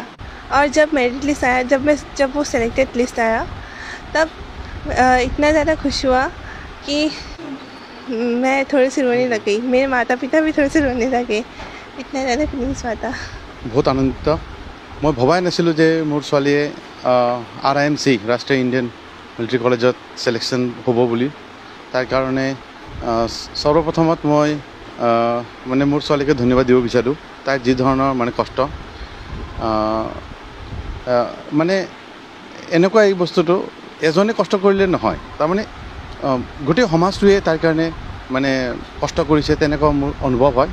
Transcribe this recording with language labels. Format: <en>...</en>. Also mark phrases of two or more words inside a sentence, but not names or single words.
<hi>और जब</hi> <en>merit list</en> <hi>आया, जब वो</hi> <en>selected list</en> <hi>आया, तब इतना ज़्यादा खुश हुआ कि मैं थोड़ी सी रोने लग गई। मेरे माता पिता भी थोड़े से रोने लगे, इतना ज़्यादा फीलिंग्स हुआ था। बहुत आनंदित। मैं</hi> <as>भबाই নাছিলো যে মোৰ ছোৱালীয়ে RIMC ৰাষ্ট্ৰীয় ইণ্ডিয়ান মিলিটাৰী কলেজত সিলেকশ্যন হ'ব বুলি। তাৰ কাৰণে সৰ্বপ্ৰথমত মই মানে মোৰ ছোৱালীকে ধন্যবাদ দিব বিচাৰোঁ। তাইৰ যি ধৰণৰ মানে কষ্ট, মানে এনেকুৱা এই বস্তুটো এজনে কষ্ট কৰিলে নহয়, তাৰমানে গোটেই সমাজটোৱে তাইৰ কাৰণে মানে কষ্ট কৰিছে, তেনেকুৱা মোৰ অনুভৱ হয়।</as>